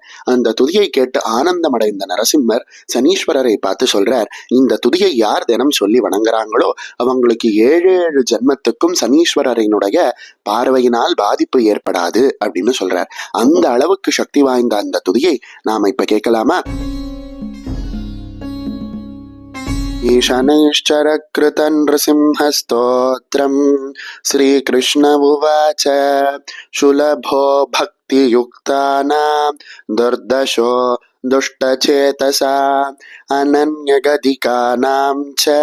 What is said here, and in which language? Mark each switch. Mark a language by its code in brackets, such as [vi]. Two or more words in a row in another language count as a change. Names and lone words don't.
[ta] அந்த துதியை கேட்டு ஆனந்தமடைந்த நரசிம்மர் சனீஸ்வரரை பார்த்து சொல்றார், இந்த துதியை யார் தினம் சொல்லி வணங்குறாங்களோ அவங்களுக்கு 7 ஜென்மத்துக்கும் சனீஸ்வரரினுடைய பார்வையினால் பாதிப்பு ஏற்படாது அப்படின்னு சொல்றார். அந்த அளவுக்கு சக்தி வாய்ந்த அந்த துதியை நாம இப்ப கேட்கலாமா? [sa] ईशनैश्चरकृत नृसिंहस्तोत्रम् श्रीकृष्ण उवाच शुलभो भक्तियुक्तानां दुर्दशो दुष्टचेतसा अनन्यगदिकानां च